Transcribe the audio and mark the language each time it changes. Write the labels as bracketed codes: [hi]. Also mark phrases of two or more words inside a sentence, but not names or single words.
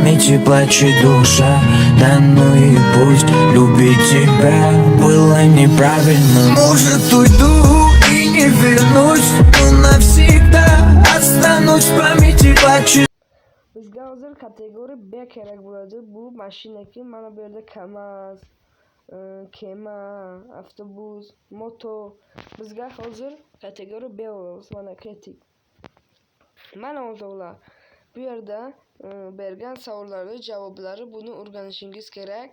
[ru] памяти плачет душа. Да ну и пусть любить тебя было неправильно. Может уйду и не вернусь, но навсегда останусь в памяти плачет. [uz] Bizga hozir kategoriya B kerak bo'ladi. Bu mashinaki, mana bu yerda KAMAZ, kema, avtobus, moto. Bizga hozir kategoriya B olamiz. Mana ketdik. Mana o'rtoqlar, bu yerda bergan savollarning javoblari, buni o'rganishingiz kerak.